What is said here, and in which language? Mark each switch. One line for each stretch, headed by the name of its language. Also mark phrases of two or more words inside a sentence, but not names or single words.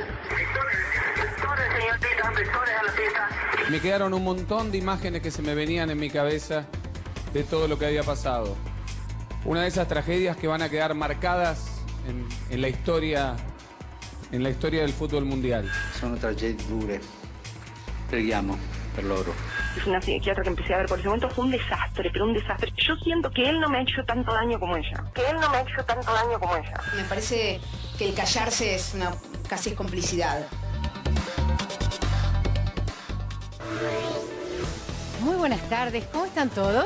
Spanish: Vectores, señorita, vectores a la pista. Me quedaron un montón de imágenes que se me venían en mi cabeza de todo lo que había pasado. Una de esas tragedias que van a quedar marcadas en la historia del fútbol mundial.
Italian: Sono tragedie dure, preghiamo per loro.
Spanish: Es una psiquiatra que empecé a ver por ese momento, fue un desastre, pero un desastre. Yo siento que él no me ha hecho tanto daño como ella. Me parece que el callarse es una casi complicidad. Muy buenas tardes, ¿cómo están todos?